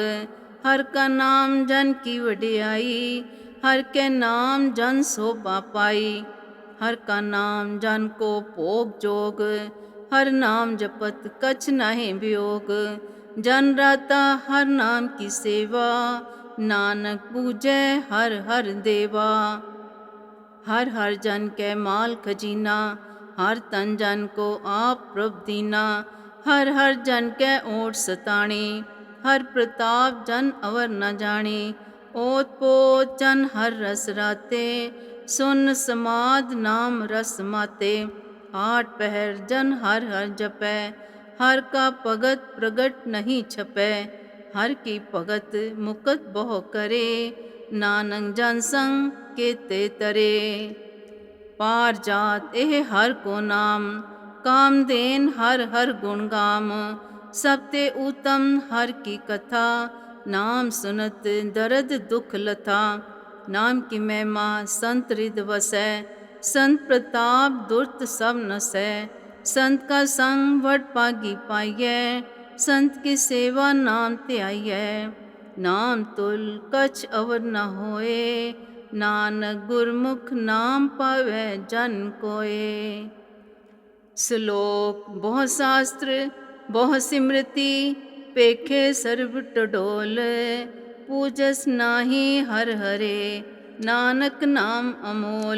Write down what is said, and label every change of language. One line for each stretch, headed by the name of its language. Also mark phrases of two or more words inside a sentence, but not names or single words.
Punjabi: ਹਰ ਕਾ ਨਾਮ ਜਨ ਕੀ ਵਡਿਆਈ, ਹਰ ਕੇ ਨਾਮ ਜਨ ਸੋਭਾ ਪਾਈ। ਹਰ ਕਾ ਨਾਮ ਜਨ ਕੋ ਭੋਗ ਜੋਗ, ਹਰ ਨਾਮ ਜਪਤ ਕਛ ਨਹੀਂ ਵਿਓਗ। ਜਨ ਰਾਤਾ ਹਰ ਨਾਮ ਕੀ ਸੇਵਾ, ਨਾਨਕ ਪੂਜੈ ਹਰ ਹਰ ਦੇਵਾ। ਹਰ ਹਰ ਜਨ ਕੇ ਮਾਲ ਖਜ਼ੀਨਾ, ਹਰ ਤਨ ਜਨ ਕੋ ਆਪ ਪ੍ਰਭ ਦੀਨਾ। ਹਰ ਹਰ ਜਨ ਕੇ ਓਟ ਸਤਾਣੀ, ਹਰ ਪ੍ਰਤਾਪ ਜਨ ਅਵਰ ਨ ਜਾਨੀ। ਓਤ ਪੋਤ ਜਨ ਹਰ ਰਸ ਰਾਤੇ, ਸੁਨ ਸਮਾਦ ਨਾਮ ਰਸ ਮਾਤੇ। ਆਠ ਪਹਰ ਜਨ ਹਰ ਹਰ ਜਪੈ, ਹਰ ਕਾ ਭਗਤ ਪ੍ਰਗਟ ਨਹੀਂ ਛਪੈ। ਹਰ ਕੀ ਭਗਤ ਮੁਕਤ ਬਹੁ ਕਰੇ, ਨਾਨਕ ਜਨ ਸੰਗ ਕੇਤੇ ਤਰੇ। ਪਾਰ ਜਾਤ ਏਹ ਹਰ ਕੋ ਨਾਮ, ਕਾਮ ਦੇਨ ਹਰ ਹਰ ਗੁਣ ਗਾਮ। ਸਬਤੇ ਉਤਮ ਹਰ ਕੀ ਕਥਾ, ਨਾਮ ਸੁਨਤ ਦਰਦ ਦੁਖ ਲਥਾ। ਨਾਮ ਕੀ ਮਹਿਮਾ ਸੰਤ ਹ੍ਰਿਦ ਵਸੈ, ਸੰਤ ਪ੍ਰਤਾਪ ਦੁਰਤ ਸਭ ਨਸੈ। ਸੰਤ ਕਾ ਸੰਗ ਵਡ ਪਾਗੀ ਪਾਈਐ, ਸੰਤ ਕੀ ਸੇਵਾ ਨਾਮ ਤਿਆਈਐ। ਨਾਮ ਤੁਲ ਕਛ ਅਵਰ ਨ ਹੋਏ, ਨਾਨਕ ਗੁਰਮੁਖ ਨਾਮ ਪਾਵੈ ਜਨ ਕੋਏ। श्लोक। ਬਹੁ ਸ਼ਾਸਤ੍ਰ ਬਹੁ ਸਿਮ੍ਰਿਤਿ, ਪੇਖੇ ਸਰਵ ਟਡੋਲ। ਪੂਜਸ ਨਾਹੀ ਹਰ ਹਰੇ, ਨਾਨਕ ਨਾਮ ਅਮੋਲ।